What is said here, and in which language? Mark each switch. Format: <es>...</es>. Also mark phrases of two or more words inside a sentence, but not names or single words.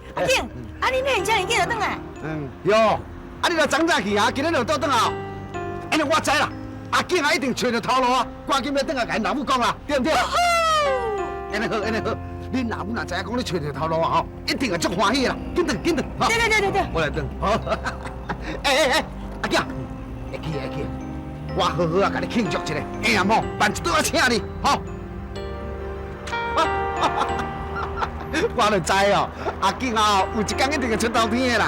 <nan>阿景，啊你哪会遮尔紧就转来？哟，啊你若早早去啊，今日就倒转啊。安尼我知啦，阿景啊一定找到头路啊，赶紧要转来甲因老母讲啦，对毋对？安尼好，安尼好，恁老母若知影讲你找到头路啊，吼，一定会足欢喜啦，紧转紧转。对，我来转。好，阿景，会记会记。我好好啊，甲你庆祝一下，哎呀某，办一桌啊请你，吼。我就知哦，阿景啊，有一天一定会出头天的啦。</nan>